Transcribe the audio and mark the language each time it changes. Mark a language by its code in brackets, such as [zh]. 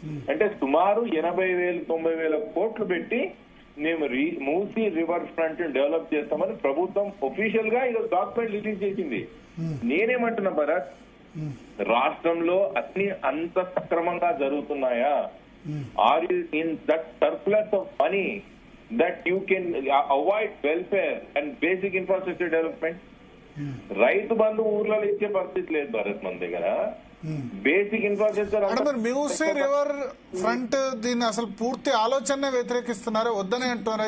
[te] అంటే సుమారు 80,000-90,000 కోట్లు పెట్టి మేము మూసీ రివర్ ఫ్రంట్ డెవలప్ చేస్తామని ప్రభుత్వం ఒఫీషియల్ గా ఈరోజు డాక్యుమెంట్ రిలీజ్ చేసింది. నేనేమంటున్నా భరత్, రాష్ట్రంలో అన్ని అంత సక్రమంగా జరుగుతున్నాయా? [en] Are you in that surplus of money that you can avoid welfare and basic infrastructure development? [te] Rythu Bandhu ఊర్లలో ఇచ్చే పరిస్థితి లేదు భరత్ మన దగ్గర. [en] basic infrastructure [te] Musi river front దీన్ని అసలు పూర్తి ఆలోచన వ్యతిరేకిస్తున్నారు, వద్దనే అంటున్నారు.